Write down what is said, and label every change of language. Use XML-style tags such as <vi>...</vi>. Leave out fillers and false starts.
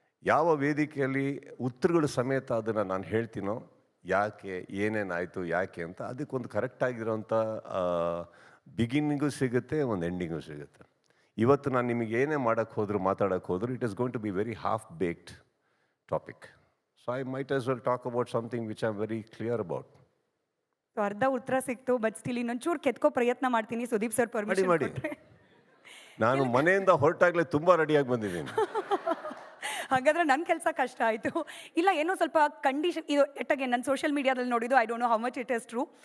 <kn>ಯಾವ ವೇದಿಕೆಯಲ್ಲಿ ಉತ್ತರಗಳು ಸಮೇತ ಅದನ್ನು ನಾನು ಹೇಳ್ತೀನೋ, ಯಾಕೆ, ಏನೇನಾಯಿತು, ಯಾಕೆ ಅಂತ, ಅದಕ್ಕೊಂದು ಕರೆಕ್ಟಾಗಿರೋಂಥ ಬಿಗಿನಿಂಗು ಸಿಗುತ್ತೆ, ಒಂದು ಎಂಡಿಂಗು ಸಿಗುತ್ತೆ. ಇವತ್ತು ನಾನು ನಿಮಗೆ ಏನೇ ಮಾಡೋಕ್ಕೆ ಹೋದ್ರು, ಮಾತಾಡೋಕ್ಕೆ ಹೋದ್ರು,</kn> <en>It is going to be very half baked topic. So I might as well talk about something which I'm very clear about.</en> <kn>So ಅರ್ಧ ಉತ್ತರ ಸಿಕ್ತು,</kn> <en>but still</en> <kn>ಇನ್ನೊಂಚೂರು ಕೆತ್ಕೋ ಪ್ರಯತ್ನ ಮಾಡ್ತೀನಿ. ಸುದೀಪ್ ಸರ್ ಪರ್ಮಿಷನ್ ಮಾಡಿ. ನಾನು ಮನೆಯಿಂದ ಹೊರಟಾಗಲೇ ತುಂಬ ರೆಡಿಯಾಗಿ ಬಂದಿದ್ದೀನಿ. ಹಾಗಾದ್ರೆ ನನ್ನ ಕೆಲಸ ಕಷ್ಟ ಆಯಿತು. ಇಲ್ಲ ಏನೋ ಸ್ವಲ್ಪ ಕಂಡೀಷನ್ ಇದು ಎಟ್ಟಗೆ ನನ್ನ ಸೋಷಿಯಲ್ ಮೀಡಿಯಾದಲ್ಲಿ ನೋಡಿದ್ದು,</kn> <en>I don't know how much it is true.</en>